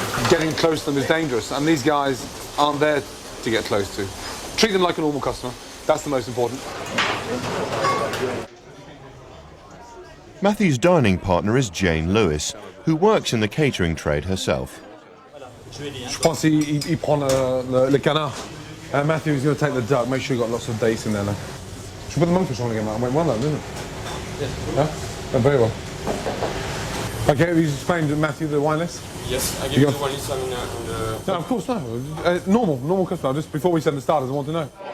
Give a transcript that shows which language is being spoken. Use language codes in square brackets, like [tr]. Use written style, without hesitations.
[en] Getting close to them is dangerous, and these guys aren't there to get close to. Treat them like a normal customer. That's the most important. Matthew's dining partner is Jane Lewis, who works in the catering trade herself. [fr] Je pense qu'il prend le canard. [en] Matthew's going to take the duck. Make sure you've got lots of dates in there now. Should we put the monkfish on again, Matt? Went well, didn't it? Yes. Yeah? Oh, very well. Okay, have you explained to Matthew the wine list? Yes, I give you the wine list on the... No, of course, no. Normal customer. Just before we send the starters, I want to know.